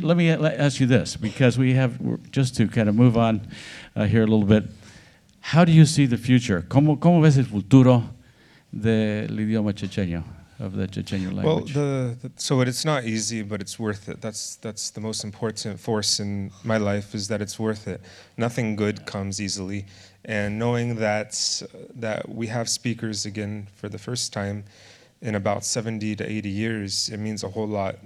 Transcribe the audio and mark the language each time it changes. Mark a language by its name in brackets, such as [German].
[English] Let me ask you this, because just to kind of move on here a little bit. How do you see the future? [Spanish] ¿Cómo ves el futuro del idioma chochenyo? [English] Of the Chochenyo language? Well, so it's not easy, but it's worth it. That's the most important force in my life, is that it's worth it. Nothing good comes easily, and knowing that we have speakers again for the first time in about 70 to 80 years, it means a whole lot.